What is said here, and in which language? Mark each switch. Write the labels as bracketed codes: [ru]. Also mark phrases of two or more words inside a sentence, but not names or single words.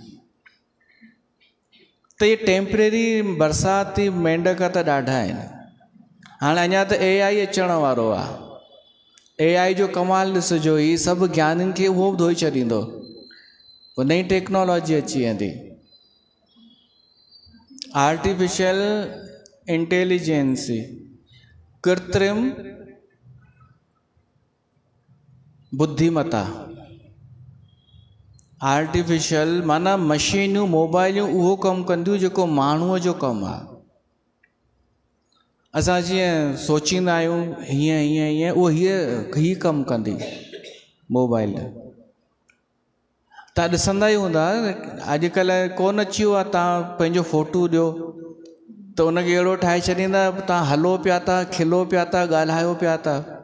[sd] त इहे टेम्परेरी बरसाती मेंढक त ॾाढा आहिनि। हाणे अञा त AI अचण वारो आहे। AI जो कमाल ॾिसिजो, ही सभु ज्ञानियुनि खे उहो धोई छॾींदो। पोइ नई टेक्नोलॉजी अची वेंदी। [en] artificial intelligence, [sd] कृत्रिम बुद्धिमता। आर्टिफिशियल माना मशीनूं, मोबाइलियूं उहो कमु कंदियूं जेको माण्हूअ जो कमु आहे। असां जीअं सोचींदा आहियूं हीअं हीअं हीअं, उहो हीअ कमु कंदी मोबाइल। तव्हां ॾिसंदा ई हूंदा, अॼुकल्ह कोन अची वियो आहे, तव्हां पंहिंजो फ़ोटू ॾियो त उनखे अहिड़ो ठाहे छॾींदा, तव्हां हलो पिया था, खिलो पिया था, ॻाल्हायो पिया था।